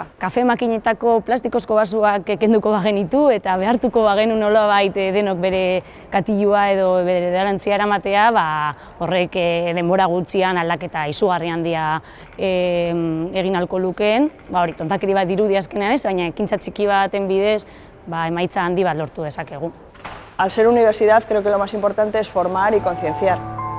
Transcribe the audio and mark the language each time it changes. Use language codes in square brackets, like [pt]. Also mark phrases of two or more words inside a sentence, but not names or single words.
[eu] Kafe makinetako plastikozko basuak kenduko bagenitu eta behartuko bagenu nolabait denok bere katilua edo bere garantzia eramatea, horrek denbora gutxian aldaketa izugarri handia egin ahalko lukeen. Hori, tontakeri bat dirudi azkenean ez, baina ekintza txiki baten bidez emaitza handi bat lortu dezakegu. [es] Al ser universidad creo que lo más importante es formar y concienciar.